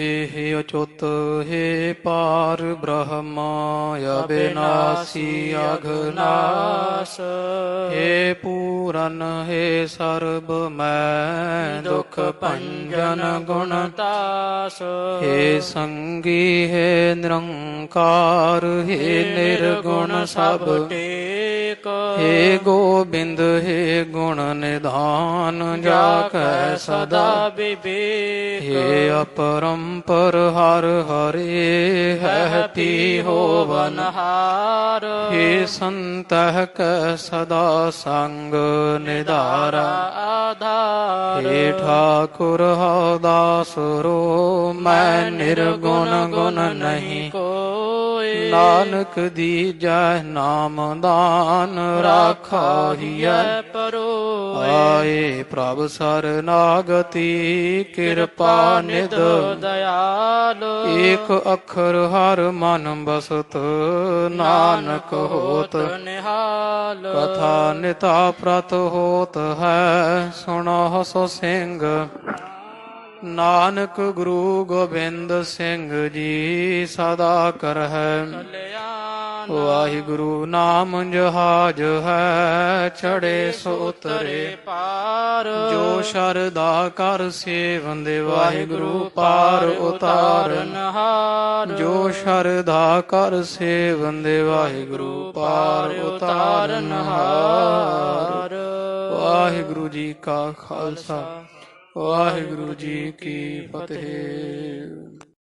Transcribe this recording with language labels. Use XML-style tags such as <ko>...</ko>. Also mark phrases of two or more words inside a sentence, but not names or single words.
<pa>ਹੈ ਅਚੁੱਤ ਹੈ ਪਾਰ ਬ੍ਰਹਮ, ਅਬਿਨਾਸੀ ਅਘਨਾਸ, ਹੈ ਪੂਰਨ ਹੈ ਸਰਬ ਮੈਂ, ਦੁਖ ਭੰਜਨ ਗੁਣ ਤਾਸ। ਹੈ ਸੰਗੀ ਹੈ ਨਿਰੰਕਾਰ, ਹੈ ਨਿਰਗੁਣ ਸਭ ਟੇਕ, ਹੇ ਗੋਬਿੰਦ ਹੇ ਗੁਣ ਨਿਧਾਨ ਜਾ ਕਹ ਸਦਾ विवेक ਹੇ ਅਪਰੰਪਰ ਹਰ ਹਰੇ ਹੈ ਪੀ ਹੋਵਨ हार ਹੇ ਸੰਤਹ ਕਹ ਸਦਾ ਸੰਗ ਨਿਧਾਰਾ आधार ਹੇ ਠਾਕੁਰ ਹੌ ਦਾਸ ਰੋ ਮੈਂ ਨਿਰਗੁਣ ਗੁਣ ਨਹੀਂ कोय ਨਾਨਕ ਦੀਜੈ ਨਾਮ ਦਾਨ ਰਾਖਾ ਹਿਯ परोय ਆਏ ਪ੍ਰਭ ਸਰਨਾਗਤਿ ਕ੍ਰਿਪਾ ਨਿਧ दयाल ਏਕ ਅਖਰ ਹਰ ਮਨ ਬਸਤ ਨਾਨਕ ਹੋਤ निहाल ਕਥਾ ਨਿਤਾ ਪ੍ਰਤ ਹੋਤ ਹੈ ਸੁਨੋ ਸੋ ਸਿੰਘ ਨਾਨਕ ਗੁਰੂ ਗੋਬਿੰਦ ਸਿੰਘ ਜੀ ਸਦਾ ਕਰਹੈ कल्याण ਵਾਹਿਗੁਰੂ ਨਾਮ ਜਹਾਜ਼ ਹੈ ਚੜ੍ਹੇ ਸੋ ਉਤਰੇ पार ਜੋ ਸ਼ਰਧਾ ਕਰ ਸੇਵੰਦੇ ਵਾਹਿਗੁਰੂ ਪਾਰ ਉਤਾਰਨ हार ਜੋ ਸ਼ਰਧਾ ਕਰ ਸੇਵੰਦੇ ਵਾਹਿਗੁਰੂ ਪਾਰ ਉਤਾਰਨ ਹਾਰ ਵਾਹਿਗੁਰੂ ਜੀ ਕਾ ਖ਼ਾਲਸਾ ਵਾਹਿਗੁਰੂ ਜੀ ਕੀ ਫ਼ਤਿਹ।</pa>